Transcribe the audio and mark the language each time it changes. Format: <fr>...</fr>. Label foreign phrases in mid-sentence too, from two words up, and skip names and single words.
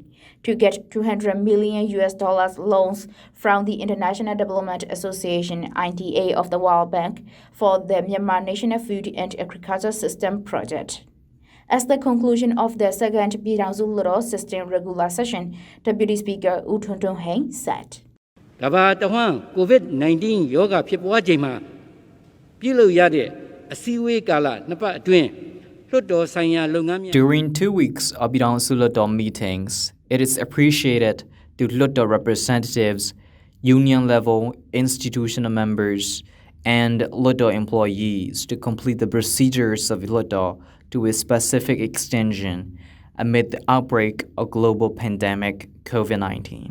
<en>To get $200 million loans from the International Development Association IDA of the World Bank for the Myanmar National Food and Agriculture System project. As the conclusion of the second Pyidaungsu Hluttaw 16th regular session, Deputy Speaker U Thunthung Hein said,</en> <my>ကဘာတဝမ်း COVID-19 ရောဂါဖြစ်ပွားချိန်မှာပြုလုပ်ရတဲ့အစည်းအဝေးကာလနှစ်ပတ်အတွင်းလွှတ်တော်ဆိုင်ရာလုပ်ငန်းများ</my> <en>During 2 weeks of Pyidaungsu Hluttaw meetings, it is appreciated to Hluttaw representatives, union-level institutional members, and Hluttaw employees to complete the procedures of Hluttaw to a specific extension amid the outbreak of global pandemic COVID-19.</en>